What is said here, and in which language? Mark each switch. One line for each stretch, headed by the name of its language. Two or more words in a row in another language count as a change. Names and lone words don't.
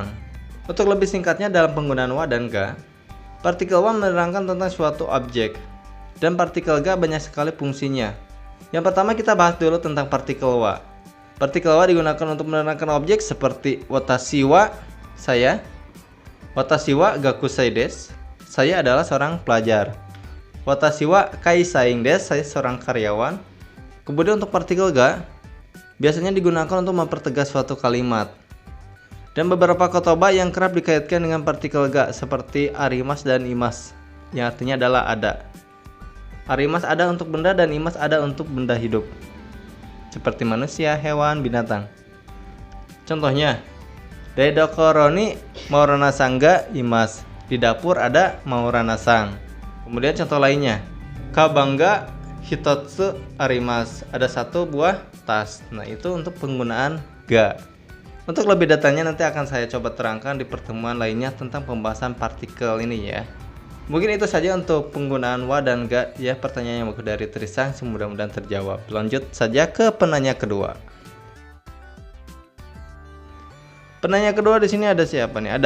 Indonesian: Untuk lebih singkatnya, dalam penggunaan wa dan ga, partikel wa menerangkan tentang suatu objek, dan partikel ga banyak sekali fungsinya. Yang pertama kita bahas dulu tentang partikel wa. Partikel wa digunakan untuk menerangkan objek seperti
Japanese: 私は,
Indonesian: saya.
Japanese: 私は学生です,
Indonesian: saya adalah seorang pelajar.
Japanese: 私は会社員です,
Indonesian: saya seorang karyawan. Kemudian untuk partikel ga, biasanya digunakan untuk mempertegas suatu kalimat. Dan beberapa kotoba yang kerap dikaitkan dengan partikel ga seperti arimas dan imas, yang artinya adalah ada. Arimas ada untuk benda dan imas ada untuk benda hidup, seperti manusia, hewan, binatang. Contohnya,
Japanese: Daidokoro ni mauranasang ga imas,
Indonesian: di dapur ada mauranasang. Kemudian contoh lainnya,
Japanese: かばんが一つあります,
Indonesian: ada 1 buah tas. Nah, itu untuk penggunaan ga. Untuk lebih detailnya nanti akan saya coba terangkan di pertemuan lainnya tentang pembahasan partikel ini ya. Mungkin itu saja untuk penggunaan wa dan ga ya, pertanyaan yang bagus dari Trisang, mudah-mudahan terjawab. Lanjut saja ke penanya kedua. Penanya kedua di sini ada siapa nih?